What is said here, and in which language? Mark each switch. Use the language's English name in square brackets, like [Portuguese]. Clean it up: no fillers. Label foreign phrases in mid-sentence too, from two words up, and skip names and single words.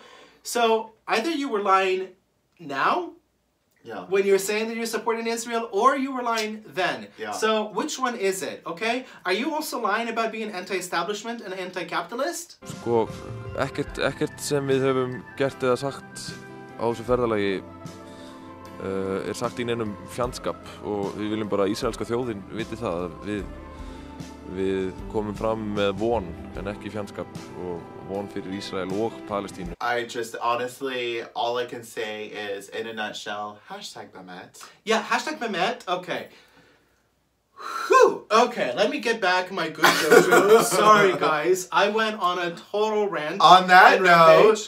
[English] So either you were lying now, when you're saying that you're supporting Israel, or you were lying then. So which one is it, okay? Are you also lying about being anti-establishment and anti-capitalist? [Icelandic] Sko, ekkert sem við höfum gert eða sagt á þessu ferðalagi sagt í neinum fjandskap, og við viljum bara að ísraelska þjóðin viti það að við komum fram með von en ekki fjandskap, og von fyrir Ísrael og Palestínu. [English] I just, honestly, all I can say is, in a nutshell, #Mehmet. Yeah, #Mehmet, okay. Whew, okay, let me get back my good Jojo. Sorry, guys. I went on a total rant. On that note,